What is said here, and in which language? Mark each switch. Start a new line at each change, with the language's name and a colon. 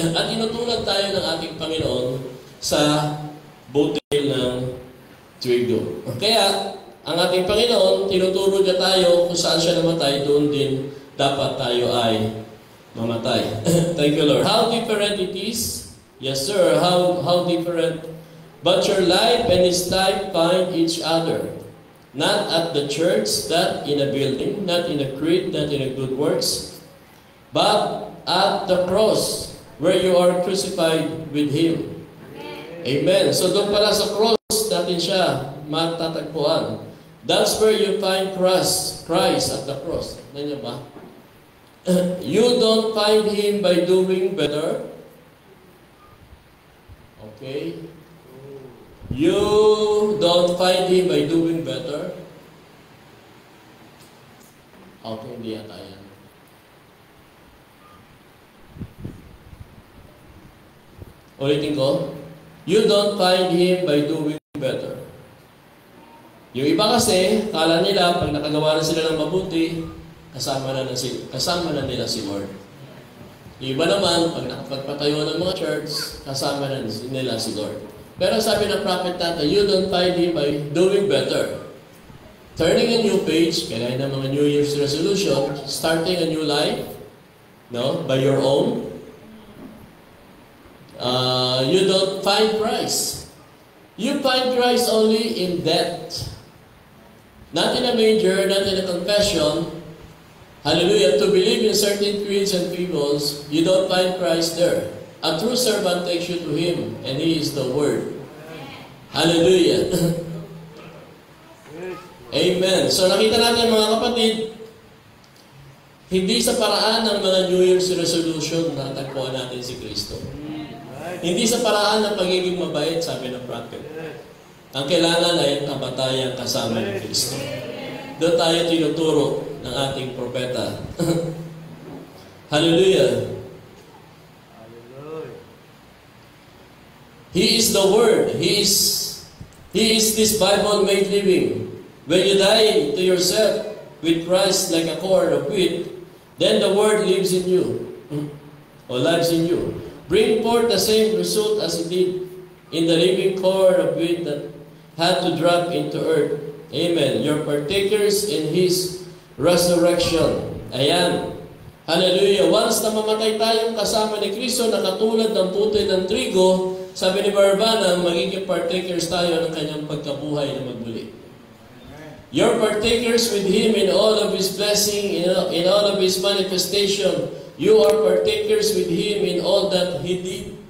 Filipino: At tinutulad tayo ng ating Panginoon sa butil ng trigo. Kaya, ang ating Panginoon, tinuturo niya tayo kung saan siya namatay, doon din dapat tayo ay mamatay.
English: Thank you, Lord. How different it is? Yes, sir. How different? But your life and His life find each other. Not at the church, not in a building, not in a creed, not in a good works, but at the cross where you are crucified with Him. Amen.
Filipino: So doon pala sa cross natin siya matatagpuan.
English: That's where you find Christ at the cross.
Filipino: Nandiyan ba?
English: You don't find Him by doing better. Okay? You don't find Him by doing better.
Filipino: Okay, hindi yata yan. Ulitin ko.
English: You don't find Him by doing better.
Filipino: Yung iba kasi, kala nila, pag nakagawa na sila ng mabuti, kasama na nila si Lord. Yung iba naman, pag nakapagpatayo ng mga church, kasama na nila si Lord. Pero sabi ng prophet natin,
English: you don't find Him by doing better. Turning a new page,
Filipino: kaya ng mga
English: New Year's resolution, starting a new life, no, by your own. You don't find Christ. You find Christ only in death. Not in a manger, not in a confession. Hallelujah. To believe in certain creeds and peoples, you don't find Christ there. A true servant takes you to Him, and He is the Word. Hallelujah. Amen.
Filipino: So nakita natin mga kapatid, hindi sa paraan ng mga New Year's resolution na tagpuan natin si Kristo. Hindi sa paraan ng pagiging mabait, sabi ng prophet. Ang kailangan ay ang kamatayan kasama ni Kristo. Doon tayo tinuturo ng ating propeta. Hallelujah.
English: He is the Word. He is this Bible made living. When you die to yourself with Christ like a cord of wheat, then the Word lives in you, or lives in you. Bring forth the same result as it did in the living cord of wheat that had to drop into earth. Amen. You're partakers in His resurrection.
Filipino: Ayan. Hallelujah. Once na mamatay tayong kasama ni Kristo na katulad ng putoy ng trigo, sabi ni Barbana, magiging partakers tayo ng kanyang pagkabuhay na magbuli.
English: You're partakers with Him in all of His blessing, in all of His manifestation. You are partakers with Him in all that He did.